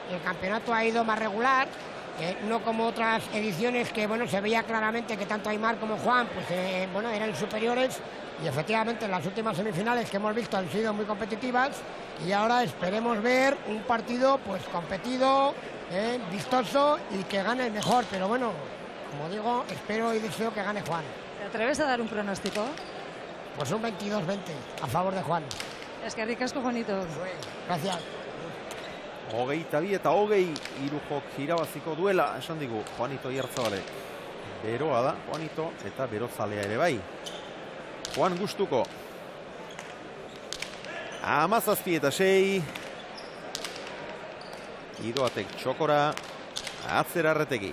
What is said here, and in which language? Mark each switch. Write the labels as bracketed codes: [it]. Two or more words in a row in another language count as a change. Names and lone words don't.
[es] El campeonato ha ido más regular, no como otras ediciones que, se veía claramente que tanto Aimar como Juan, eran superiores y efectivamente en las últimas semifinales que hemos visto han sido muy competitivas y ahora esperemos ver un partido pues competido, vistoso y que gane el mejor, pero como digo, espero y deseo que gane Juan. ¿Te atreves a dar un pronóstico? Pues un 22-20 a favor de Juan. Es que ricasco, Juanito. Gracias. [eu] 22 eta 20 irujok irabaziko duela, esan digu Juanito Iertzabale. Beroa da, Juanito, eta berozalea ere bai. Juan Gustuko. 17 eta 6. Idoatek txokora, atzera Arretegi.